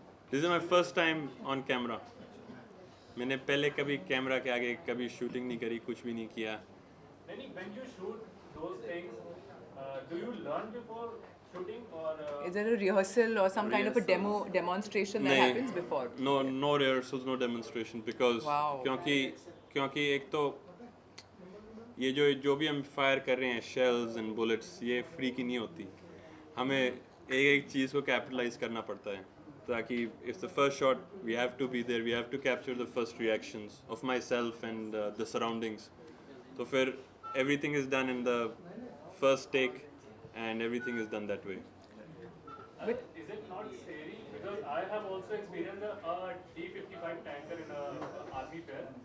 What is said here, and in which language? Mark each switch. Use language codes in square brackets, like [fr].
[en] This is my first time on camera. [hi] मैंने पहले कभी कैमरा के आगे कभी शूटिंग नहीं करी, कुछ भी नहीं किया. [en] When you shoot those things, do you learn before shooting or? Is there a rehearsal or some kind of a demonstration that happens before? No rehearsals, no demonstration, because Wow. [hi] क्योंकि एक तो ये जो भी हम फायर कर रहे हैं [en] shells and bullets, [hi] ये फ्री की नहीं होती. हमें एक चीज़ को कैपिटलाइज करना पड़ता है, ताकि [en] It's the first shot we have to be there, we have to capture the first reactions of myself and the surroundings. [hi] तो फिर [en] Everything is done in the first take and everything is done that way. Is it not scary? Because I have also experienced a T-55 tanker in a army fair.